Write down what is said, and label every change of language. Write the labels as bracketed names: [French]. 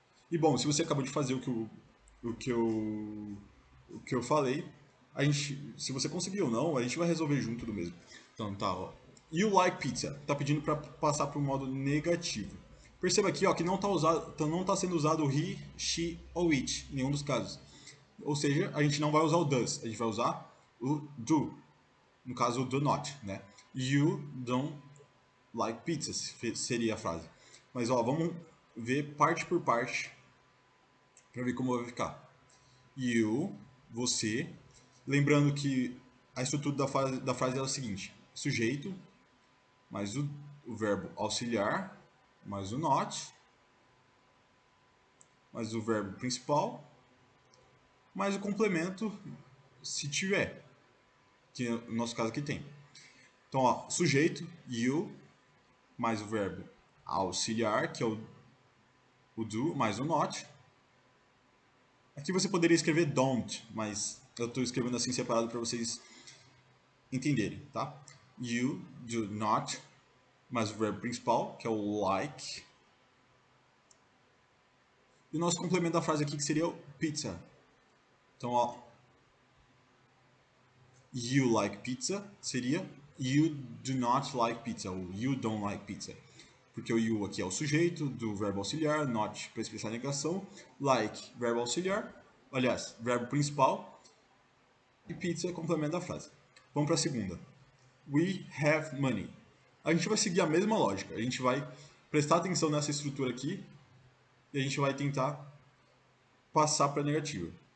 [Portuguese] E bom, se você acabou de fazer o que eu falei, a gente, se você conseguiu ou não, a gente vai resolver junto do mesmo. Então tá, ó. You like pizza. Tá pedindo para passar para o modo negativo. Perceba aqui, ó, que não tá sendo usado o he, she ou it, em nenhum dos casos. Ou seja, a gente não vai usar o does, a gente vai usar o do. No caso, o do not, né? [English] You don't like pizza, seria a frase. [Portuguese] Mas ó, vamos ver parte por parte para ver como vai ficar. you, você. Lembrando que a estrutura da frase é o seguinte: sujeito, mais o verbo auxiliar, mais o not, mais o verbo principal, mais o complemento, se tiver, que no nosso caso aqui tem. Então, ó, sujeito, you, mais o verbo auxiliar, que é o do, mais o not. Aqui você poderia escrever don't, mas eu estou escrevendo assim separado para vocês entenderem, tá? You do not, mais o verbo principal, que é o like. E o nosso complemento da frase aqui que seria o pizza. [English] Então, ó, you like pizza seria you do not like pizza, ou you don't like pizza. [Portuguese] Porque o you aqui é o sujeito do verbo auxiliar, not para expressar a negação, like, verbo auxiliar, aliás, verbo principal, e pizza é complemento da frase. Vamos para a segunda. We have money. A gente vai seguir a mesma lógica. A gente vai prestar atenção nessa estrutura aqui e a gente vai tentar passar para a negativa.